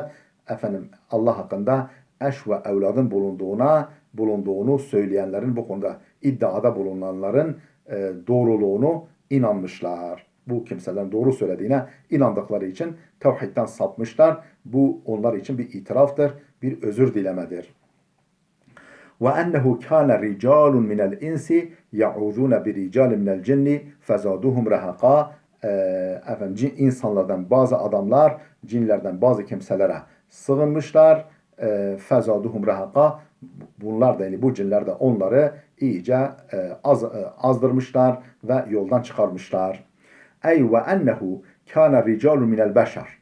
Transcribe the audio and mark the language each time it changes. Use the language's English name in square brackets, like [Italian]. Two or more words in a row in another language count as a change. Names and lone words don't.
[Turkish] Allah hakkında eş ve evladın bulunduğunu söyleyenlerin, bu konuda iddiada bulunanların doğruluğunu inanmışlar. Bu kimselerin doğru söylediğine inandıkları için tevhidden sapmışlar. Bu onlar için bir itiraftır, bir özür dilemedir. [Arabic] وَاَنَّهُ كَانَ رِجَالٌ مِنَ الْاِنْسِ يَعُوذُونَ بِرِجَالٍ مِنَ الْجِنِّ فَزَادُوهُمْ رَهَقًا [Turkish] insanlardan bazı adamlar cinlerden bazı kimselere sığınmışlar. [Arabic] فزادوهم رهقا [Turkish] bunlar da yani bu cinler de onları iyice azdırmışlar ve yoldan çıkarmışlar. [Arabic] Ey وأنه كان رجال من البشر.